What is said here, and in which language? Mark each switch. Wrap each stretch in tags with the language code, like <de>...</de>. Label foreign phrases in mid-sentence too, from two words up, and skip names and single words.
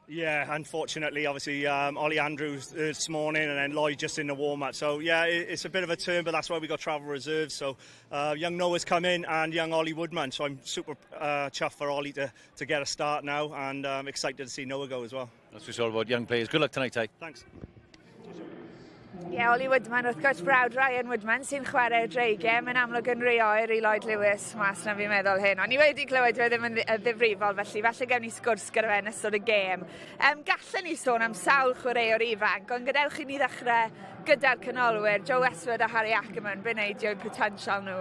<en>Yeah, unfortunately, obviously, Ollie Andrews this morning and then Lloyd just in the warm-up. So, yeah, it's a bit of a turn, but that's why we got travel reserves. So, young Noah's come in and young Ollie Woodman. So I'm super chuffed for Ollie to get a start now, and excited to see Noah go as well. That's what it's all about, young players. Good luck tonight, Ty. Thanks.</en> <cy>Ie, Ollie Woodman, wrth gwrs brawd Ryan Woodman sy'n chwarae dreigiau. Mae'n amlwg yn rhy oer i Lloyd Lewis mas na fi'n meddwl hyn. Ond ni wedi clywed fe ddim yn ddifrifol, felly falle gewn ni sgwrs gyda fe yn ystod y gêm. Gallen ni sôn am sawl chwaraewr ifanc, ond gadewch i ni ddechrau gyda'r canolwyr, Joe Westwood a Harry Ackerman, be neidio potensial nhw?</cy>